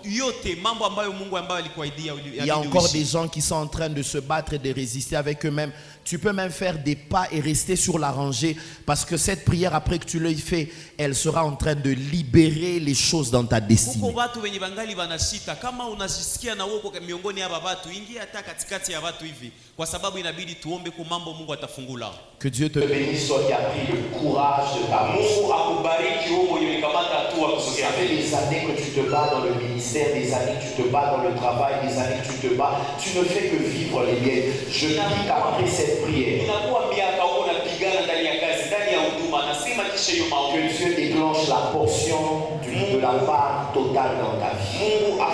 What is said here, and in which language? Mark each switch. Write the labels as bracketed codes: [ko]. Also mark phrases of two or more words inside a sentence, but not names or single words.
[fr] Il y a encore des gens qui sont en train de se battre et de résister avec eux-mêmes. Tu peux même faire des pas et rester sur la rangée parce que cette prière, après que tu l'aies fait, elle sera en train de libérer les choses dans ta destinée. [sw] Kuko watu wenye bangali wanashita, kama unajisikia na uko miongoni ya watu, ingia hata katikati ya watu hivi, kwa sababu inabidi tuombe kwa mambo Mungu atafungula. [fr] Que Dieu te bénisse, toi qui as pris le courage de ta [sw] Mungu akubariki wewe mwenye ulikamata hatua kusogea. [fr] Ça fait des années que tu te bats dans le ministère, des années que tu te bats dans le travail, des années que tu te bats. Tu ne fais que vivre les liens. Je dis qu'après cette prière, que Dieu déclenche la portion de la part totale dans ta vie.